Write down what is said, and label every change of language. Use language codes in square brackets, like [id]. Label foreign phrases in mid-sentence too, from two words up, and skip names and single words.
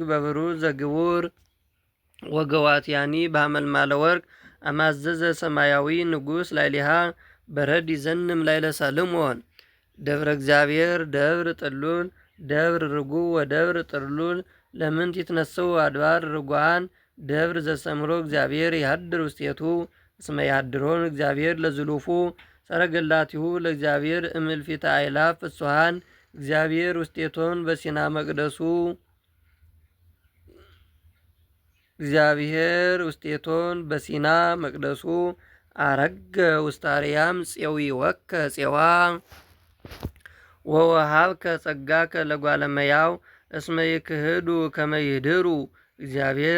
[gez] በብሩር ዘግቡር ወገዋትያኒ በሐመልማለ ወርቅ አማዘዘ ሰማያዊ ንጉሥ ላዕሌሃ በረድ ይዘንም ላዕለ ሰልሞን ደብረ እግዚአብሔር ደብር ጥሉል ደብር ርጉዕ ወደብር ጥሉል ለምንት ይትነሥኡ አድባር ርጉዓን ደብር ዘሰምሮ እግዚአብሔር ይሃድር ውስቴቱ እስመ ያድሮን እግዚአብሔር ለዝሉፉ ሰረገላቲሁ ለእግዚአብሔር እምልፊተ አእላፍ ፍጹሃን እግዚአብሔር ውስቴቶን በሲና መቅደሱ እግዚአብሔር ውስቴቶን በሲና መቅደሱ አረገ ውስተ አርያም ፄዊወከ ፄዋ ወወሃብከ ጸጋከ ለጓለ እመሕያው እስመ ይክህዱ ከመ ይድሩ እግዚአብሔር